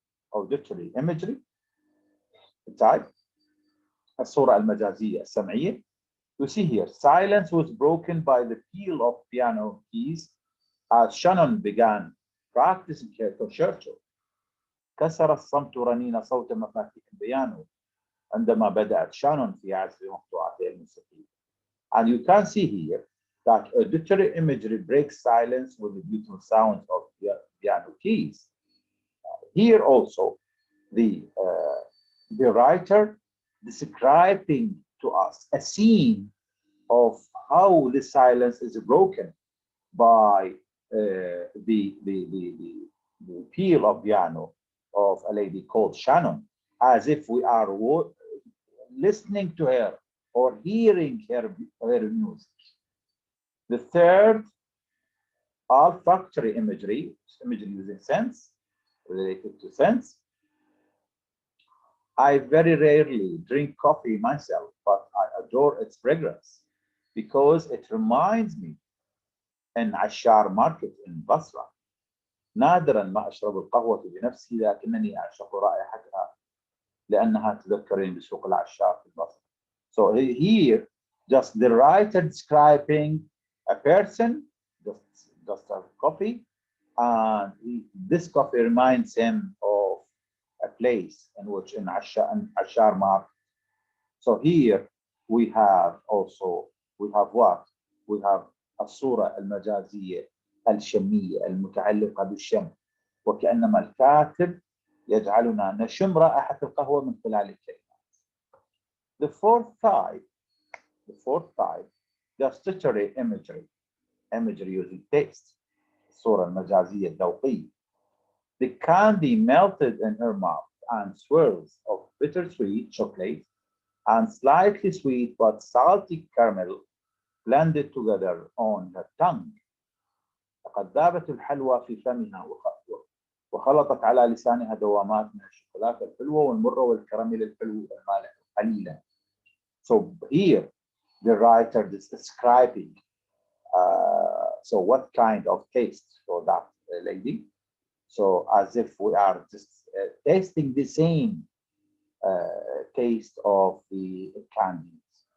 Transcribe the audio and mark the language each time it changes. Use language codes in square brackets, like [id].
[en] Auditory imagery type [ar] الصورة المجازية السمعية. [en] You see here, silence was broken by the peal of piano keys as Shannon began practicing her concerto. [ar] كسر الصمت رنين صوت مفاتيح البيانو عندما بدأت شانون في عزف مقطوعاتها الموسيقية. [en] And you can see here that auditory imagery breaks silence with the beautiful sounds of piano keys. Here also, the writer describing to us a scene of how the silence is broken by the peal of piano of a lady called Shannon, as if we are listening to her or hearing her music. The third, olfactory imagery, imagery using sense, related to sense. I very rarely drink coffee myself, but I adore its fragrance because it reminds me in Ashar market in Basrah. [ar] نادرا ما أشرب القهوة بنفسي لكنني أعشق رائحتها لأنها تذكرني بسوق العشار في البصرة. [en] So here, just the writer describing a person, just a coffee, and this coffee reminds him of a place in which in Ashar market. So here we have also, we have what? We have [ar] الصورة المجازية الشمية المتعلقة بالشم، وكأنما الكاتب يجعلنا نشم رائحة القهوة من خلال الكلمات. [en] The fourth type, gustatory imagery using taste، [ar] الصورة المجازية الذوقية. [en] The candy melted in her mouth and swirls of bittersweet chocolate and slightly sweet but salty caramel blended together on her tongue. [ar] لقد ذابت الحلوى في فمها وخلطت على لسانها دوامات من الشوكولاتة الحلوة والمرة والكراميل الحلو والمالح قليلا. [en] So here the writer is describing so what kind of taste for that lady. So as if we are just tasting the same taste of the candies.